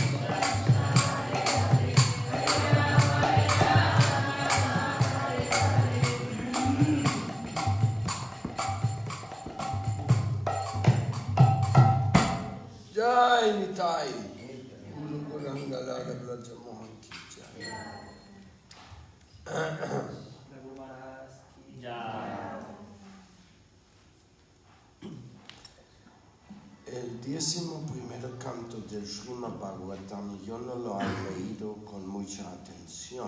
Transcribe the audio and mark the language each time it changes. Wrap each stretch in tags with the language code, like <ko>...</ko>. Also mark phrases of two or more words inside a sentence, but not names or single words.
<hi>Jai Nitai, Guru Gurangala Raja Mohan ki Jai.</hi> <es>El 11º canto del Srimad Bhagavatam yo no lo he leído con mucha atención.</es>